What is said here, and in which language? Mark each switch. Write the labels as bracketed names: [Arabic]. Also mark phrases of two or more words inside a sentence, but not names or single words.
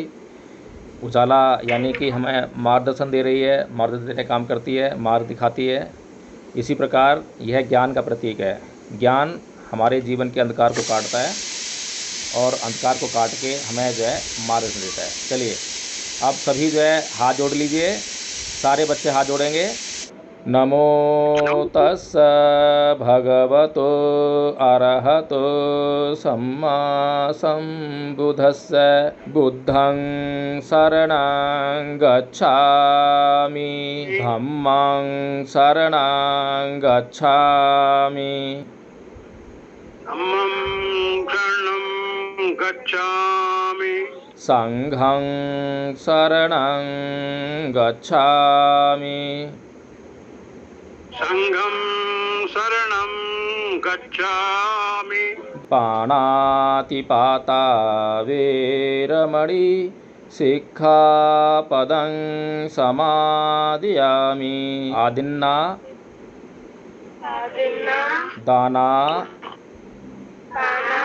[Hindi] उजाला यानी कि हमें मार्गदर्शन दे रही है, मार्गदर्शन देने का काम करती है, मार्ग दिखाती है। इसी प्रकार यह ज्ञान का प्रतीक है। ज्ञान हमारे जीवन के अंधकार को काटता है और अंधकार को काट के हमें जो है मार्गदर्शन देता है। चलिए अब सभी जो है हाथ जोड़ लीजिए, सारे बच्चे हाथ जोड़ेंगे। [Pali] नमो तस् भगवतो अरहतो सम्मा सम्बुद्धस्स। बुद्धं शरणं गच्छामि, धम्मं शरणं गच्छामि, धम्मं शरणं गच्छामि। संघं शरणं गच्छामि, संघं शरणं गच्छामि। पाणातिपाता वेरमणि सिक्खापदं समादयामि। आदिन्ना आदिन्ना दाना दाना